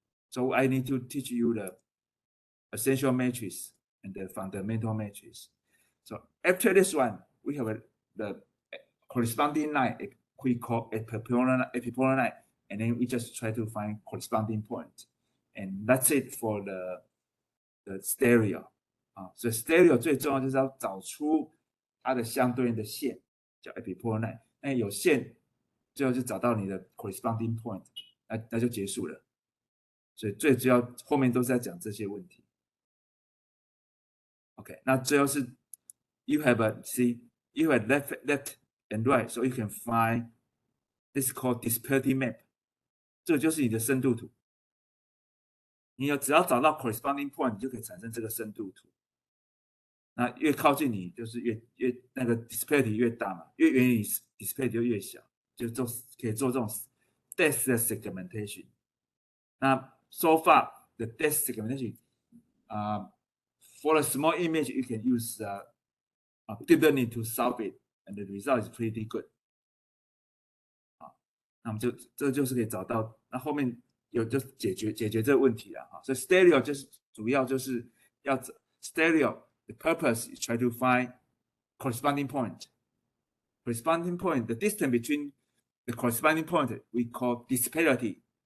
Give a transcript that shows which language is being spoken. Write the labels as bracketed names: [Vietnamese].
[English] So I need to teach you the essential matrix and the fundamental matrix. So after this one, we have the corresponding line we call epipolar line, and then we just try to find corresponding point, and that's it for the stereo. [Chinese] 所以 stereo 最重要就是要找出它的相对应的线，叫 epipolar line。那有线，最后就找到你的 corresponding point， 那就结束了。所以最主要后面都是在讲这些问题。 [English] OK， [Chinese] 那最后是 [English] you have left and right, so you can find this is called disperity map。 [Chinese] 这个就是你的深度图。你只要找到 corresponding point， 你就可以产生这个深度图。那越靠近你，就是越那个 disperity 越大嘛，越远离 disperity 就越小，就可以做这种 depth segmentation。 [English] 那 so far the depth segmentation, for a small image you can use deep learning to solve it, and the result is pretty good。 [Chinese] 那我们这就是可以找到，那后面就解决这个问题了。所以 stereo 就是主要就是要 stereo。 [English] The purpose is try to find corresponding point. Corresponding point, the distance between the corresponding point we call disparity.